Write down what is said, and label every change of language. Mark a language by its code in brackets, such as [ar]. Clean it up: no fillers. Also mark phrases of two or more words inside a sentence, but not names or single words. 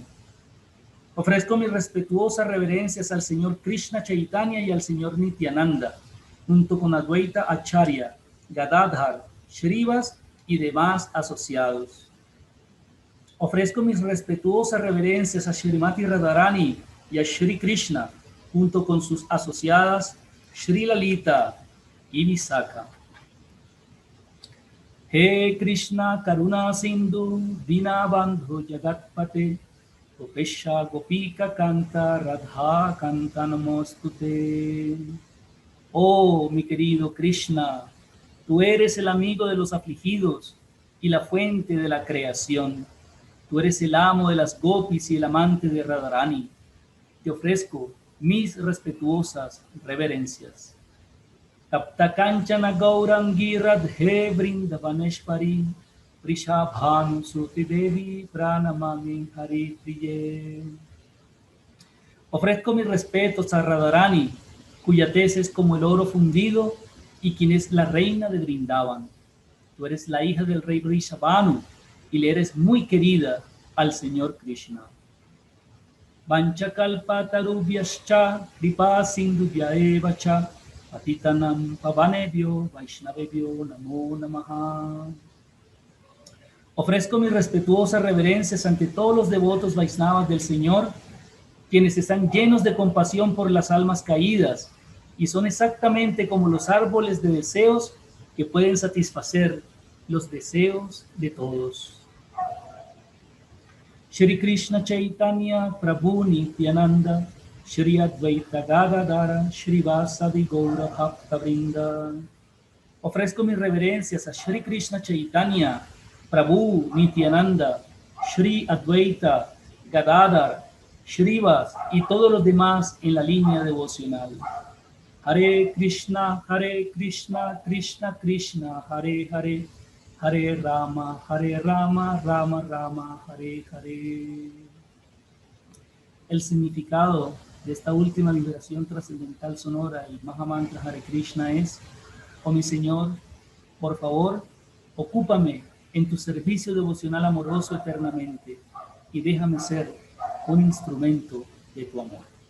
[es] Ofrezco mis respetuosas reverencias al Señor Krishna Chaitanya y al Señor Nityananda, junto con Advaita Acharya, Gadadhar, Shrivas y demás asociados. Ofrezco mis respetuosas reverencias a Srimati Radharani y a Shri Krishna, junto con sus asociadas Shri Lalita y Visakha. [sa] हे कृष्ण करुणा सिन्धु दीनबन्धु जगत्पते गोपेश गोपिका कान्त राधा कान्त नमोस्तुते. [es] Oh, mi querido Krishna, tú eres el amigo de los afligidos y la fuente de la creación. Tú eres el amo de las gopis y el amante de Radharani. Te ofrezco mis respetuosas reverencias. [sa] तप्त काञ्चन गौराङ्गि राधे वृन्दावनेश्वरि वृषभानु सुति देवि प्रणमामि हरि प्रिये. [es] Ofrezco mis respetos a Radharani, cuya tez es como el oro fundido y quien es la reina de Vrindavan. Tú eres la hija del rey Vrishabhanu y le eres muy querida al Señor Krishna. [sa] वाञ्छाकल्पतरुभ्यश्च कृपा सिन्धुभ्य एव च पतितानां पावनेभ्यो वैष्णवेभ्यो नमो नमः. [es] Ofrezco mis respetuosas reverencias ante todos los devotos vaisnavas del Señor, quienes están llenos de compasión por las almas caídas y son exactamente como los árboles de deseos que pueden satisfacer los deseos de todos. [sa] श्री कृष्ण चैतन्य प्रभु नित्यानन्द श्री अद्वैत गदाधर श्री वासादि गौर भक्त वृन्द. [es] Ofrezco mis reverencias a Shri Krishna Chaitanya Prabhu Nityananda Shri Advaita Gadadara Shrivas y todos los demás en la línea devocional. [sa] हरे कृष्ण, कृष्ण कृष्ण, हरे हरे, हरे राम, राम राम, हरे हरे. [es] El significado de esta última liberación trascendental sonora, el Mahamantra Hare Krishna es: oh mi Señor, por favor, ocúpame en tu servicio devocional amoroso eternamente y déjame ser un instrumento de tu amor.